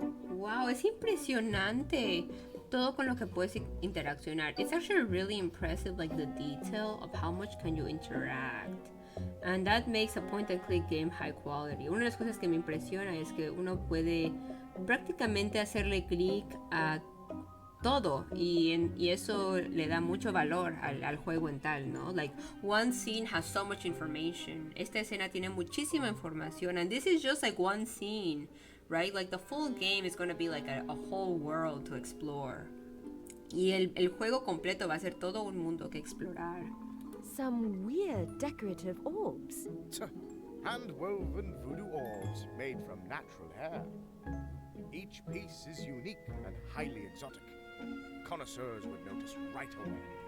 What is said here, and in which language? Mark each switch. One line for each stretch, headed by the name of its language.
Spanish: Wow, es impresionante todo con lo que puedes interaccionar.
English: It's actually really impressive, like the detail of how much can you interact. And that makes a point-and-click game high quality.
Spanish: Una de las cosas que me impresiona es que uno puede prácticamente hacerle clic a todo y eso le da mucho valor al juego en tal, ¿no?
English: Like, one scene has so much information.
Spanish: Esta escena tiene muchísima información,
English: and this is just like one scene, right? Like, the full game is going to be like a whole world to explore.
Spanish: Y el juego completo va a ser todo un mundo que explorar.
English: Some weird decorative orbs. Hand-woven voodoo orbs made from natural hair. Each piece is unique and highly exotic. Connoisseurs would notice right away.